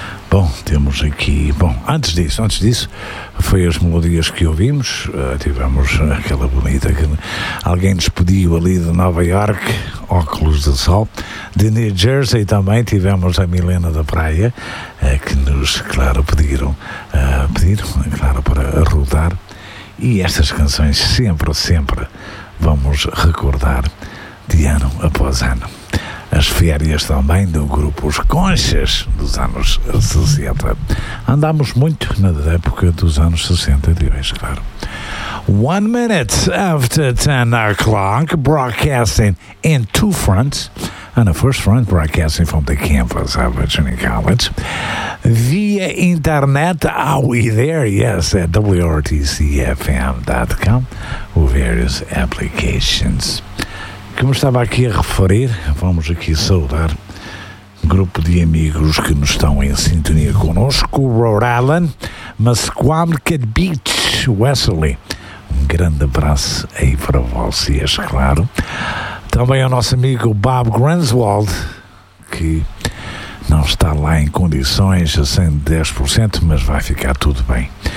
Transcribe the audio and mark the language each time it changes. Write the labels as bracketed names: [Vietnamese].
[Portuguese] Bom, temos aqui... Bom, antes disso, foi as melodias que ouvimos, tivemos aquela bonita que alguém despediu ali de Nova York, Óculos de Sol, de New Jersey também, tivemos a Milena da Praia, que nos, claro, pediram, claro, para rodar, e estas canções sempre vamos recordar de ano após ano. As férias também do grupo Os Conchas dos anos 60. Andámos muito na época dos anos 60, diz, claro. [English] 1 minute after 10 o'clock, broadcasting in two fronts. On the first front, broadcasting from the campus of Virginia College. Via internet, are we there? Yes, at WRTCFM.com, with various applications. [Portuguese] Como estava aqui a referir, vamos aqui saudar um grupo de amigos que nos estão em sintonia connosco, Rhode Island, Musquamket Beach, Wesley. Um grande abraço aí para vocês, claro. Também ao nosso amigo Bob Granswald, que não está lá em condições a 110%, mas vai ficar tudo bem.